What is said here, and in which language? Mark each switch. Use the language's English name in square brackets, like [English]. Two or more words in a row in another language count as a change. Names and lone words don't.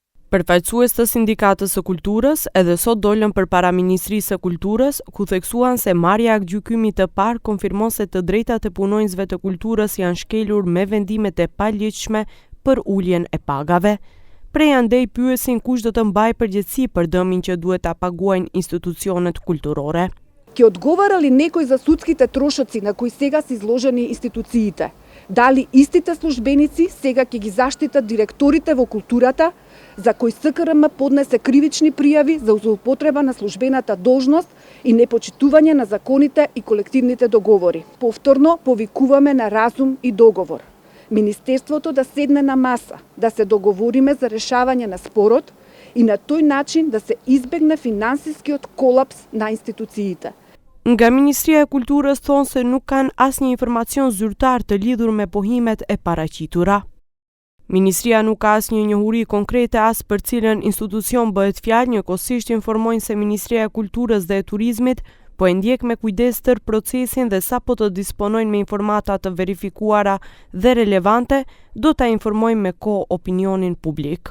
[Albanian] Përfaqësues të Sindikatës së Kulturës edhe sot dolën përpara Ministrisë së Kulturës, ku theksuan se marrja e gjykimit të parë konfirmon se të drejtat e punonjësve të kulturës janë shkelur me vendimet e paligjshme për uljen e pagave. Prej andej pyesin kush do të mbajë përgjegjësi për dëmin që duhet ta paguajnë institucionet kulturore. [Macedonian] Ќе одговара ли некој за судските трошоци на кои сега се изложени институциите? Дали истите службеници сега ќе ги заштитат директорите во културата, за кои СКРМ поднесе кривични пријави за злоупотреба на службената должност и непочитување на законите и колективните договори? Повторно повикуваме на разум и договор. Министерството да седне на маса, да се договориме за решавање на спорот и на тој начин да се избегне финансискиот колапс на институциите. [Albanian] Nga Ministria e Kulturës thonë se nuk kanë asnjë informacion zyrtar të lidhur me pohimet e paraqitura. Ministria nuk ka asnjë njohuri konkrete as për cilën institucion bëhet fjalë, njëkohësisht informojnë se Ministria e Kulturës dhe e Turizmit po e ndjek me kujdes tërë procesin dhe sapo të disponojnë me informata të verifikuara dhe relevante, do ta informojnë me kohë opinionin publik.